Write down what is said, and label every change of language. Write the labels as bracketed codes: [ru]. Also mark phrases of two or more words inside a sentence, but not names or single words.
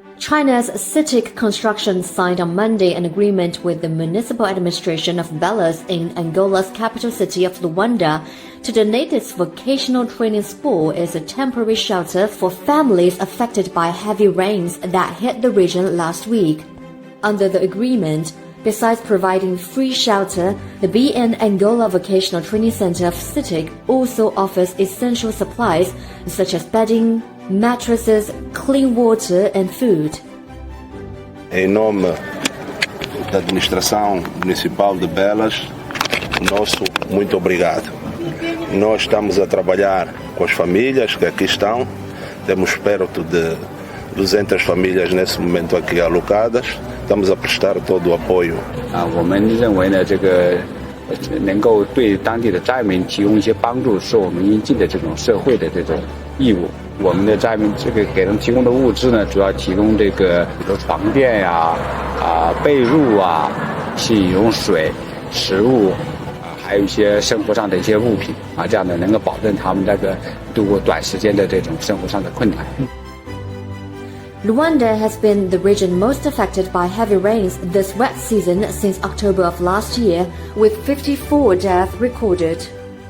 [en] China's CITIC Construction signed on Monday an agreement with the municipal administration of Belarus in Angola's capital city of Luanda to donate its vocational training school as a temporary shelter for families affected by heavy rains that hit the region last week. Under the agreement, besides providing free shelter, the BN Angola Vocational Training Center of CITIC also offers essential supplies such as bedding, mattresses, clean water and food. [pt] Em nome da administração municipal de Belas, nosso muito obrigado. Nós estamos a trabalhar com as famílias que aqui estão. Temos perto de 200 famílias nesse momento aqui alocadas. Estamos a prestar todo o apoio. [zh] 我们认为呢，这个能够对当地的灾民提供一些帮助，是我们应尽的这种社会的这种义务。我们的灾民这个给他们提供的物资呢，主要提供这个比如床垫呀、被褥啊、饮用水、食物，还有一些生活上的一些物品啊，这样呢能够保证他们这个度过短时间的这种生活上的困难。 [en] Luanda has been the region most affected by heavy rains this wet season since October of last year, with 54 deaths recorded.